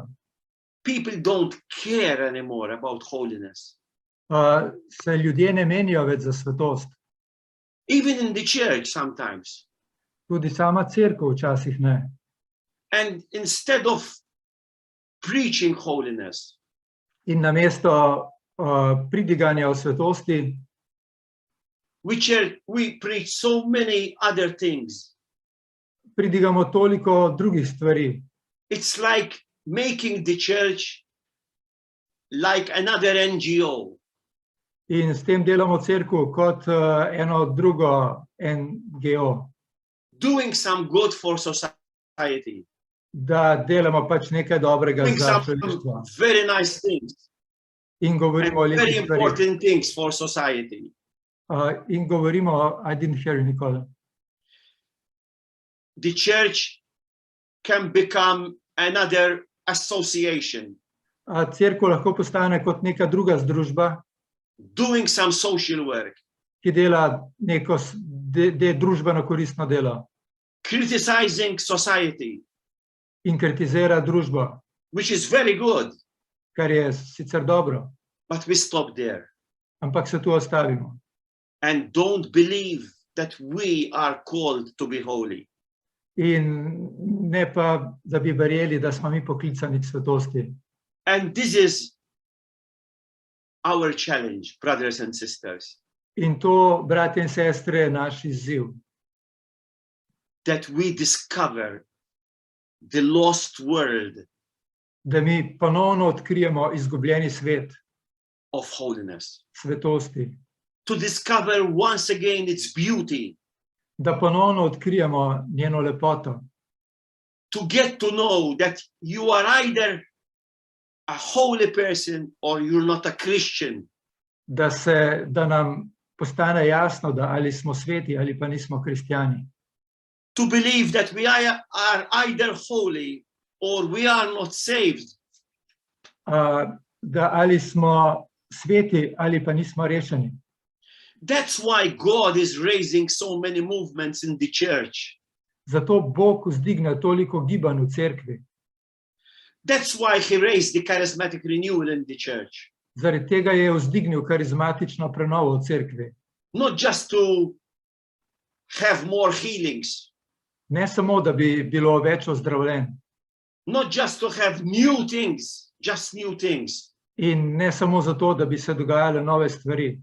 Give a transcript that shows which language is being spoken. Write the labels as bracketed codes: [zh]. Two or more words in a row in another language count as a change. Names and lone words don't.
[en] People don't care anymore about holiness. [sl] Se ljudje ne menijo več za svetost. [en] Even in the church sometimes. [sl] Tudi sama cerkev včasih ne. [en] And instead of preaching holiness, [sl] In namesto pridiganja o svetosti, [en] we preach so many other things. [sl] pridigamo toliko drugih stvari. [en] It's like making the church like another NGO. [sl] In s tem delamo cerkev kot eno drugo NGO. [en] Doing some good for society. [sl] Da delamo pač nekaj dobrega [en] Doing [sl] za [en] some [sl] človeštvo. [en] very nice things. [sl] In [en] And [sl] govorimo o [en] very [sl] lepih stvarih. [en] important things for society. [sl] In govorimo, [en] I didn't hear you, Nicola. The church can become another association. [sl] Cerkev lahko postane kot neka druga združba, [en] Doing some social work. [sl] ki dela neko družbeno koristno delo [en] Criticizing society, [sl] in kritizira družbo, [en] which is very good, [sl] kar je sicer dobro, [en] but we stop there [sl] ampak se tu ostavimo. [en] and don't believe that we are called to be holy. [sl] In ne pa, da bi verjeli, da smo mi poklicani k svetosti. [en] And this is our challenge, brothers and sisters, [sl] In to, bratje in sestre, je naš izziv, [en] that we discover the lost world [sl] da mi ponovno odkrijemo izgubljeni svet [en] of holiness, [sl] svetosti, [en] to discover once again its beauty, [sl] da ponovno odkrijemo njeno lepoto, [en] to get to know that you are either a holy person or you're not a Christian. [sl] da nam postane jasno, da ali smo sveti ali pa nismo kristjani. [en] To believe that we are either holy or we are not saved. [sl] Da ali smo sveti ali pa nismo rešeni. [en] That's why God is raising so many movements in the church. [sl] Zato Bog vzdigne toliko gibanj v cerkvi. [en] That's why he raised the charismatic renewal in the church. [sl] Zaradi tega je vzdignil karizmatično prenovo v cerkvi. [en] Not just to have more healings, [sl] Ne samo, da bi bilo več ozdravljenj, [en] not just to have new things, just new things, [sl] in ne samo zato, da bi se dogajale nove stvari,